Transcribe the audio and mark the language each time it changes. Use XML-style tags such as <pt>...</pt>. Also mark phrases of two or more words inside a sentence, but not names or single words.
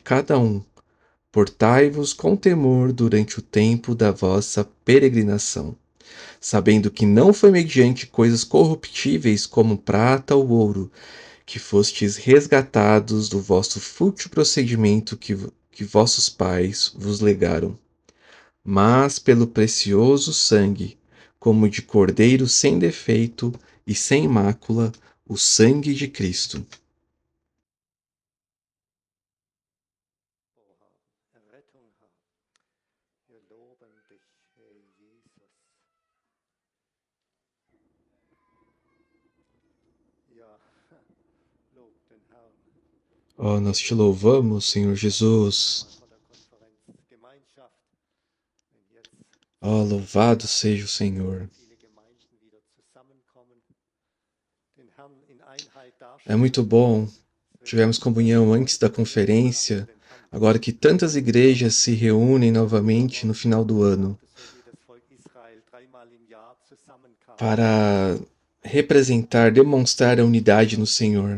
<pt>cada um, portai-vos com temor durante o tempo da vossa peregrinação, sabendo que não foi mediante coisas corruptíveis como prata ou ouro, que fostes resgatados do vosso fútil procedimento que vossos pais vos legaram, mas pelo precioso sangue, como de cordeiro sem defeito e sem mácula, o sangue de Cristo.</pt> <de>Errettung haben. Wir loben dich, Herr Jesus. Ja, lob den Herrn.</de> <pt>Ó, nós te louvamos, Senhor Jesus.</pt> <de>Mal vor der Konferenzgemeinschaft, wenn jetzt</de> <pt>Ó, louvado seja o Senhor.</pt> <de>viele Gemeinden wieder zusammenkommen, den Herrn in Einheit</de> <pt>É muito</pt> <de>darstellen.</de> <pt>bom. Tivemos comunhão antes da conferência, agora que tantas igrejas se reúnem novamente no final do ano para representar, demonstrar a unidade no Senhor.</pt>